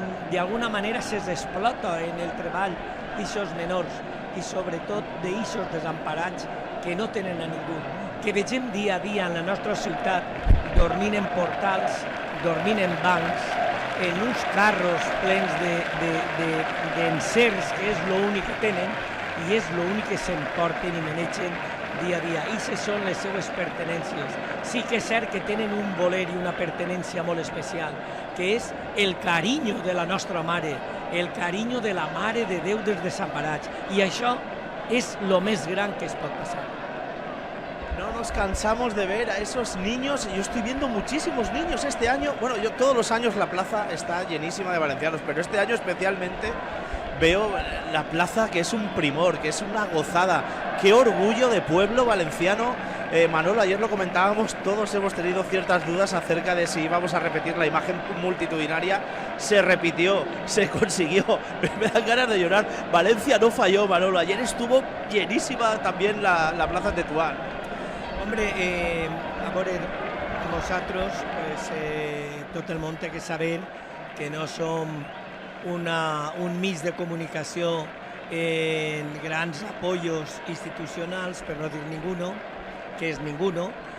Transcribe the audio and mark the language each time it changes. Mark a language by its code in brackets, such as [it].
[ca] d'alguna manera s'explota en el treball d'aquests menors i sobretot d'aquests desemparats que no tenen a ningú, que vegem dia a dia en la nostra ciutat dormint en portals, dormint en bancs, en uns carros plens d'encerts, que és l'únic que tenen i és l'únic que s'emporten i manegen dia a dia. I aquestes són les seues pertenències. Sí que és cert que tenen un voler i una pertenència molt especial, que és el carinyo de la nostra mare, el carinyo de la Mare de Déu dels Desemparats. I això és el més gran que es pot passar. [es] No nos cansamos de ver a esos niños. Yo estoy viendo muchísimos niños este año. Bueno, yo todos los años la plaza está llenísima de valencianos, pero este año especialmente veo la plaza que es un primor, que es una gozada. Qué orgullo de pueblo valenciano. Manolo, ayer lo comentábamos, todos hemos tenido ciertas dudas acerca de si íbamos a repetir la imagen multitudinaria. Se repitió, se consiguió. Me dan ganas de llorar. Valencia no falló, Manolo. Ayer estuvo llenísima también la plaza de Tetuán. [ca] Hombre, a veure, nosaltres, tot el món té que saber que no som un mig de comunicació en grans apoyos institucionals, per no dir ninguno, que és ninguno,